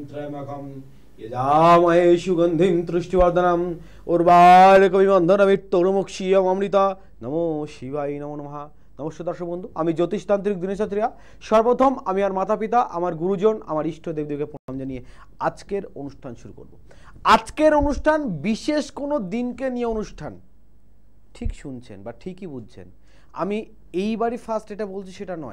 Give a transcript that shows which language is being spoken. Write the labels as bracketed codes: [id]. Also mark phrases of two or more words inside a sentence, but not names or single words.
[sa] त्रयमकं यजामहे सुगन्धिं तृष्टिवर्धनम् उर्वारुकविबन्धनमित्तोर्मुक्षीयमृता नमो शिवाय नमो नमः। [hi] नमस्कार दर्शक बंधु, [bn] আমি জ্যোতিষতান্ত্রিক দিনেশ ছাত্রীরা। সর্বপ্রথম আমি আমার মাতা পিতা, আমার গুরুজন, আমার ইষ্ট দেবদেবীকে প্রণাম জানিয়ে আজকের অনুষ্ঠান শুরু করব। আজকের অনুষ্ঠান বিশেষ কোনো দিনকে নিয়ে অনুষ্ঠান। ঠিক শুনছেন বা ঠিকই বুঝছেন, আমি এইবারই ফার্স্ট এটা বলছি সেটা নয়।